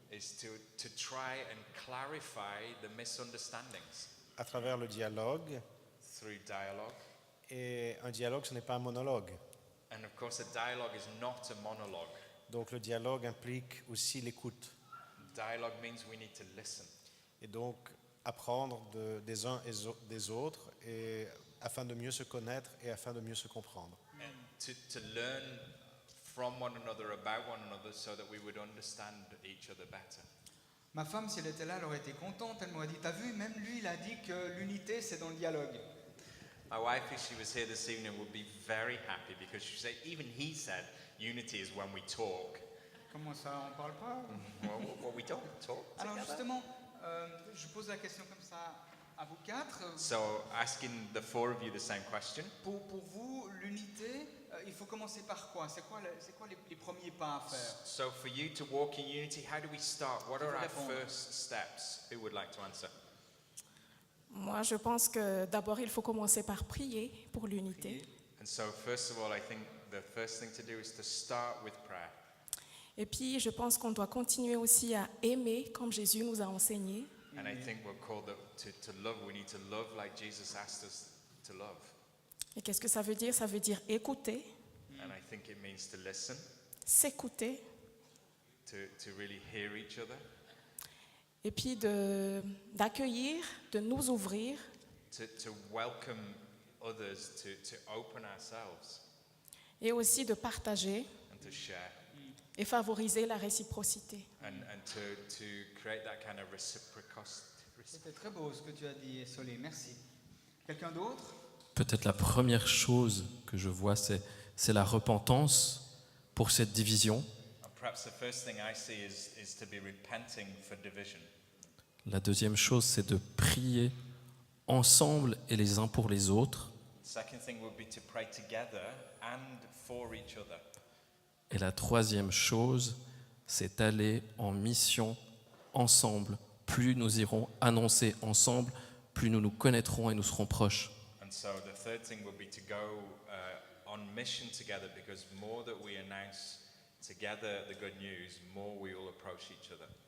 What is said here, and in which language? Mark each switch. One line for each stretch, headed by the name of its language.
English: is to try and clarify the misunderstandings
French: à travers le dialogue.
English: through dialogue.
French: Et un dialogue, ce n'est pas un monologue.
English: And of course a dialogue is not a monologue.
French: Donc le dialogue implique aussi l'écoute.
English: Dialogue means we need to listen.
French: Et donc apprendre des uns et des autres et afin de mieux se connaître et afin de mieux se comprendre.
English: And to learn from one another, about one another, so that we would understand each other better.
French: Ma femme, si elle était là, elle aurait été contente. Elle m'aurait dit, t'as vu, même lui, il a dit que l'unité, c'est dans le dialogue.
English: My wife, if she was here this evening, would be very happy because she said, even he said, unity is when we talk.
French: Comment ça, on parle pas?
English: Well, we don't talk
French: Alors
English: together.
French: justement, je pose la question comme ça. À vous quatre,
English: So asking the four of you the same question.
French: pour vous, l'unité, il faut commencer par quoi? C'est quoi les premiers pas à faire?
English: So for you to walk in unity, how do we start? What are our
French: répondre?
English: first steps? Who would like to answer?
French: Moi, je pense que d'abord, il faut commencer par prier pour l'unité.
English: And so first of all, I think the first thing to do is to start with prayer.
French: Et puis, je pense qu'on doit continuer aussi à aimer comme Jésus nous a enseigné.
English: And I think we're called to love. We need to love like Jesus asked us to love.
French: Et qu'est-ce que ça veut dire? Ça veut dire écouter,
English: And I think it means to listen,
French: s'écouter,
English: to really hear each other,
French: et puis d'accueillir, de nous ouvrir,
English: to welcome others, to open ourselves
French: et aussi de partager
English: and to share,
French: et favoriser la réciprocité.
English: and to create that kind of reciprocity.
French: C'était très beau ce que tu as dit, Solé, merci. Quelqu'un d'autre? Peut-être la première chose que je vois, c'est la repentance pour cette division.
English: And perhaps the first thing I see is to be repenting for division.
French: La deuxième chose, c'est de prier ensemble et les uns pour les autres.
English: Second thing would be to pray together and for each other.
French: Et la troisième chose, c'est aller en mission ensemble. Plus nous irons annoncer ensemble, plus nous nous connaîtrons et nous serons proches.
English: And so the third thing would be to go on mission together, because more that we announce together the good news, more we will approach each other.